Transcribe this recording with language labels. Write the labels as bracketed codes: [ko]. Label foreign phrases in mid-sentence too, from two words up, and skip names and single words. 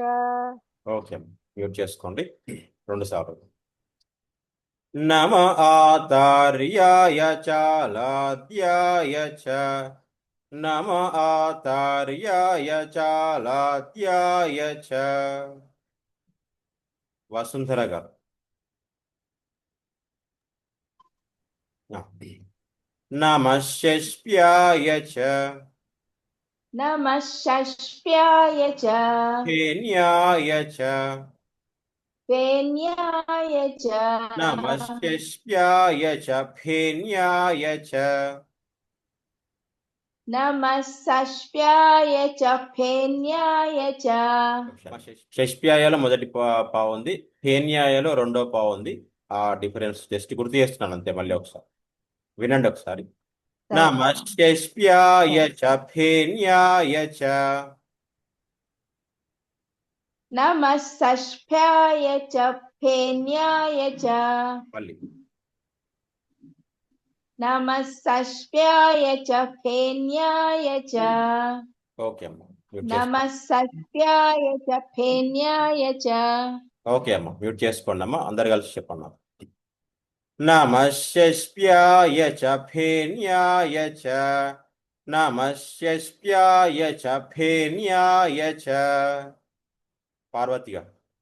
[te] ఓకే మ్యూట్ చేసుకోండి 2 సార్లు [sa] నమ ఆతార్యాయ చాలాద్యాయ చ నమ ఆతార్యాయ చాలాద్యాయ చ వసుంధర గారు నమః షష్ప్యాయ చ नमः षष्प्याय च ఫేన్యాయ చ फेन्याय च नमः षष्प्याय च फेन्याय च नमः षष्प्याय च फेन्याय च [te] షష్ప్యాయలో మొదటి పావు ఉంది ఫేన్యాయలో రెండో పావు ఉంది ఆ [en] difference just [te] గుర్తు చేస్తున్నాను అంతే మళ్ళీ ఒకసారి వినండి ఒకసారి [sa] నమః షష్ప్యాయ చ ఫేన్యాయ చ नमः षष्प्याय च फेन्याय च [te] మళ్ళీ [sa] नमः षष्प्याय च फेन्याय च [te] ఓకే అమ్మ మ్యూట్ [sa] नमः षष्प्याय च फेन्याय च [te] ఓకే అమ్మ మ్యూట్ చేసుకోండి అమ్మ అందరు కలిసి చెప్పండి [sa] నమః షష్ప్యాయ చ ఫేన్యాయ చ నమః షష్ప్యాయ చ ఫేన్యాయ చ పార్వతి గారు